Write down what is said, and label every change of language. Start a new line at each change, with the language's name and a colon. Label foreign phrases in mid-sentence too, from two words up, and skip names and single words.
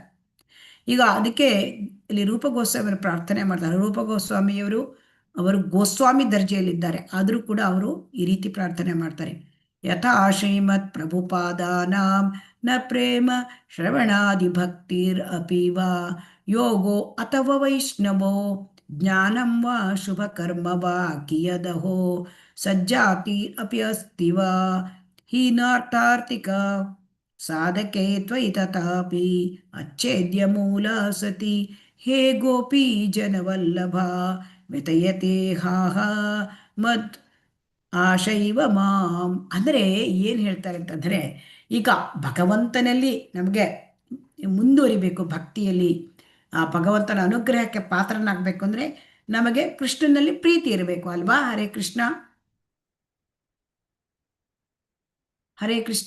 Kannada: ಈಗ ಅದಕ್ಕೆ ಇಲ್ಲಿ ರೂಪ ಗೋಸ್ವಾಮಿಯವರು ಪ್ರಾರ್ಥನೆ ಮಾಡ್ತಾರೆ. ರೂಪ ಗೋಸ್ವಾಮಿಯವರು ಅವರು ಗೋಸ್ವಾಮಿ ದರ್ಜೆಯಲ್ಲಿದ್ದಾರೆ, ಆದರೂ ಕೂಡ ಅವರು ಈ ರೀತಿ ಪ್ರಾರ್ಥನೆ ಮಾಡ್ತಾರೆ:
Sanskrit: ಯಥಾ ಶ್ರೀಮತ್ ಪ್ರಭುಪಾದಾನಾಂ ನ ಪ್ರೇಮ ಶ್ರವಣಾದಿ ಭಕ್ತಿರ್ ಅಪಿ ವಾ ಯೋಗೋ ಅಥವಾ ವೈಷ್ಣವೋ ಜ್ಞಾನಂ ವಾ ಶುಭ ಕರ್ಮ ವಾ ಕಿಯದಹೋ ಸಜ್ಜಾತಿ ಅಪಿ ಅಸ್ತಿ ವಾ ಹೀನಾರ್ಥಾರ್ಥಿಕ ಸಾಧಕೆ ತ್ವಯಿ ತಥಾಪಿ ಅಚ್ಛೇದ್ಯ ಮೂಲ ಸತಿ ಹೇ ಗೋಪಿ ಜನವಲ್ಲಭ ಮಿತಯತೆ ಹಾಹ ಮದ್ ಆಶೈವ ಮಾಂ.
Kannada: ಅಂದರೆ ಏನು ಹೇಳ್ತಾರೆ ಅಂತಂದರೆ, ಈಗ ಭಗವಂತನಲ್ಲಿ ನಮಗೆ ಮುಂದುವರಿಬೇಕು, ಭಕ್ತಿಯಲ್ಲಿ ಆ ಭಗವಂತನ ಅನುಗ್ರಹಕ್ಕೆ ಪಾತ್ರನಾಗಬೇಕು ಅಂದರೆ ನಮಗೆ ಕೃಷ್ಣನಲ್ಲಿ ಪ್ರೀತಿ ಇರಬೇಕು ಅಲ್ವಾ?
Sanskrit: ಹರೇ ಕೃಷ್ಣ, ಹರೇ ಕೃಷ್ಣ.